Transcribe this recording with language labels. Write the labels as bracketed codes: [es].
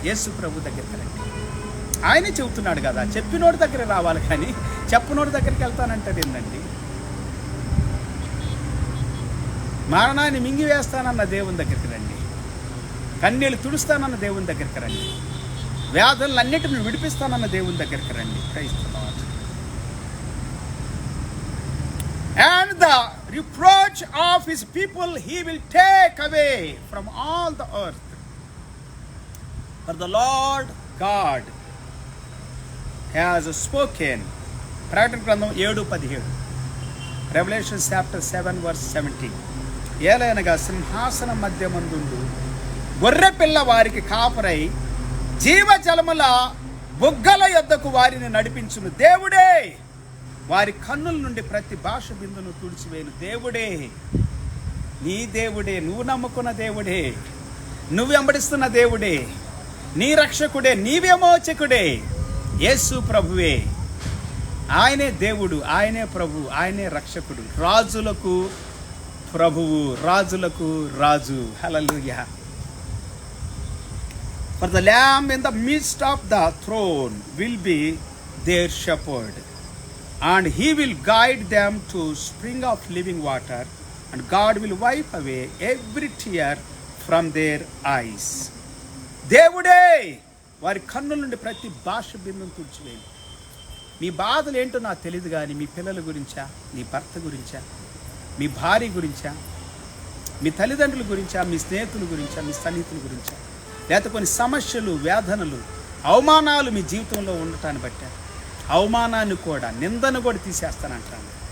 [te] యేసు ప్రభు దగ్గరికి రండి. ఆయనే చెబుతున్నాడు కదా, చెప్పినోడి దగ్గర రావాలి కానీ చెప్పనోడి దగ్గరికి వెళ్తానంటాడు ఏంటండి. మరణాన్ని మింగివేస్తానన్న దేవుని దగ్గరికి రండి. కన్నీళ్ళు తుడుస్తానన్న దేవుని దగ్గరికి రండి. వ్యాధులన్నిటిని విడిపిస్తానన్న దేవుని దగ్గరికి రండి. [en] Praise the Lord. And the reproach of his people he will take away from all the earth. For the Lord God has spoken. [te] ప్రకటన గ్రంథం 7:17. [en] Revelation chapter 7 verse 17. [te] ఏలయనగా సింహాసనం మధ్యమందుండు గొర్రె పిల్ల వారికి కాపరై జీవజలముల బుగ్గల యొద్దకు వారిని నడిపించును దేవుడే. వారి కన్నుల నుండి ప్రతి భాష బిందును తుడిచివేయను దేవుడే. నీ దేవుడే, నువ్వు నమ్ముకున్న దేవుడే, నువ్వు వెంబడిస్తున్న దేవుడే, నీ రక్షకుడే, నీ విమోచకుడే యేసు ప్రభువే. ఆయనే దేవుడు, ఆయనే ప్రభు, ఆయనే రక్షకుడు, రాజులకు ప్రభువు, రాజులకు రాజు. హల్లెలూయా. [en] For the lamb in the midst of the throne will be their shepherd, and he will guide them to spring of living water, and God will wipe away every tear from their eyes. [te] దేవుడే వారి కన్నుల నుండి ప్రతి భాష బిందును తుడిచివేయండి. మీ బాధలు ఏంటో నాకు తెలియదు కానీ మీ పిల్లల గురించా, నీ భర్త గురించా, మీ భార్య గురించా, మీ తల్లిదండ్రుల గురించా, మీ స్నేహితుల గురించా, మీ సన్నిహితుల గురించా, లేకపోతే కొన్ని సమస్యలు, వేదనలు, అవమానాలు మీ జీవితంలో ఉండటాన్ని బట్టి అవమానాన్ని కూడా, నిందను కూడా తీసేస్తానంటున్నాడు.